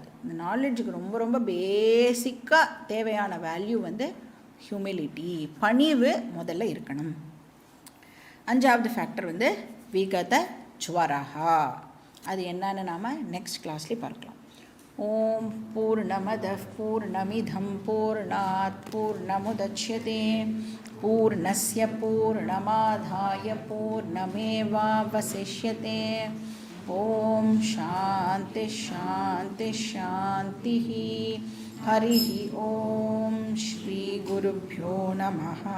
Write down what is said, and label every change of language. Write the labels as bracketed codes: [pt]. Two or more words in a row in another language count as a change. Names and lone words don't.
[ta] இந்த நாலெட்ஜுக்கு ரொம்ப ரொம்ப பேசிக்காக தேவையான வேல்யூ வந்து ஹியூமிலிட்டி, பணிவு முதல்ல இருக்கணும். 5வது ஃபேக்டர் வந்து [sa] विगत ज्वरः. [ta] அது என்னன்னு நாம் [en] next class [ta] பார்க்கலாம். [sa] ओम् पूर्णमदः पूर्णमिदम् पूर्णात् पूर्णमुदच्यते पूर्णस्य पूर्णमादाय पूर्णमेवावशिष्यते. ओम् शान्ति शान्ति शान्ति. हरि ओम् श्री गुरुभ्यो नमः.